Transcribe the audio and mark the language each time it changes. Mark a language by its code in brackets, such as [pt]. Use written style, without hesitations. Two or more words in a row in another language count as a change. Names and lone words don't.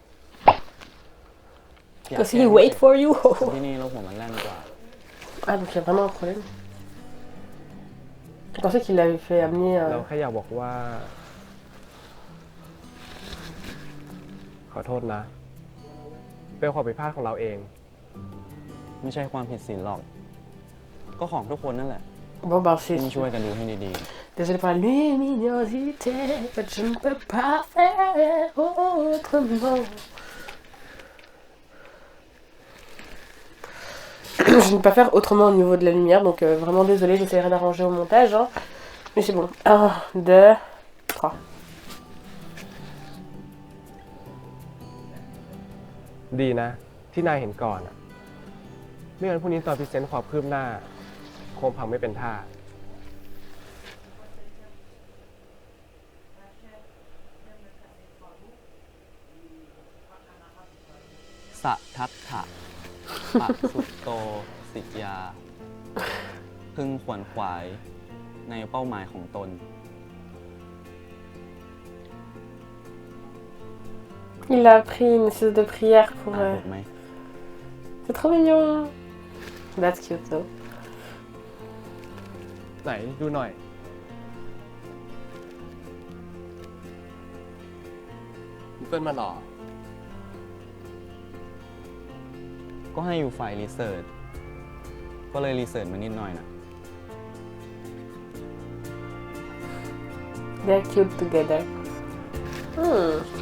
[en] Does he wait for you? [th] ที่นี่แล้วหัวมันแล่นกว่า [fr] Ah, donc il y a vraiment un problème. Je pensais qu'il l'avait fait amener. [th] เราแค่อยากบอกว่า ขอโทษนะ เป็นความผิดพลาดของเราเอง ไม่ใช่ความผิดศีลหรอก ก็ของทุกคนนั่นแหละ [fr] Bon, bah, [th] ที่ [fr] c'est. [th] ไม่ช่วยกันดูให้ดี [fr] Désolé pour la luminosité, je ne peux pas faire autrement. Je ne peux pas faire autrement au niveau de la lumière, donc vraiment désolé, j'essaierai d'arranger au montage. Hein. Mais c'est bon. 1, 2, 3. [th] ดีนะ ที่นายเห็นก่อนอะไม่งั้นพรุ่งนี้ตอนพรีเซนต์ความคืบหน้า คงพังไม่เป็นท่า ๆ [pi] สะทัตถะปะสุตโต สิยา [th] พึงขวนขวายในเป้าหมายของตน [fr] Il a appris une séance de prière pour. [th] อ่านถูกไหม [fr] C'est trop mignon. [en] That's cute though. [th] ไหนดูหน่อย Google มาหรอ ก็ให้อยู่ฝ่ายรีเสิร์ช ก็เลยรีเสิร์ชมานิดหน่อยนะ [en] They're cute together. Hmm.